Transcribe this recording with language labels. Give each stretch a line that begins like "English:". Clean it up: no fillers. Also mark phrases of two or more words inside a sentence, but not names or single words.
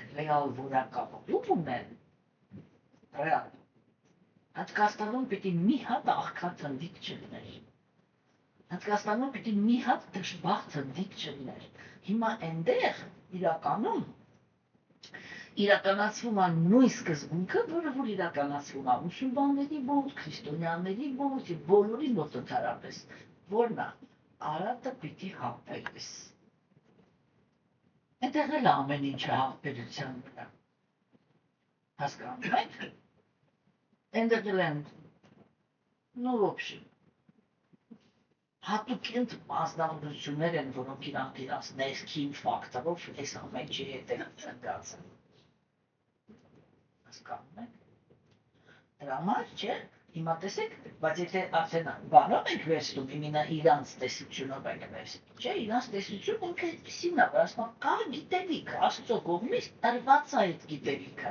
Armenian: ռեալ որակավորում ունեն, ռեալ, Հնդկաստանում պիտի մի հատ աղքատ հնդիկ չլներ։ Հնդկաստանում պիտի մի հատ դժբախտ հնդիկ չլներ։ Հիմա այնտեղ իրականում իրականացվում է նույն սկզբունքը, որը որ իրականացվում է մուսուլմանների մոտ, քրիստոնյաների մոտ, բոլորի մոտ ընդհանրապես, որն է Արարատը պիտի հավբերես։ Այնտեղ էլ ամեն ինչը հավբերության վրա։ Հասկանում եք։ Այնտեղ էլ են,
Russian: ну, в общем,
Armenian: հատուկ ազնվորություններ են, որոնք իրանք ներքին ֆակտորով այս ամենի հետ են ընկած։ Հասկանում եք։ Դրա համար չէ, հիմա տեսեք, բայց եթե արդեն բանով ենք վերցնում, իմինա իրանց տեսությունով ենք վերցնում, չէ, իրանց տեսությունը ինքը այդպիսին է, որ ասում կա գիտելիք, Աստծո կողմից տրված է այդ գիտելիքը,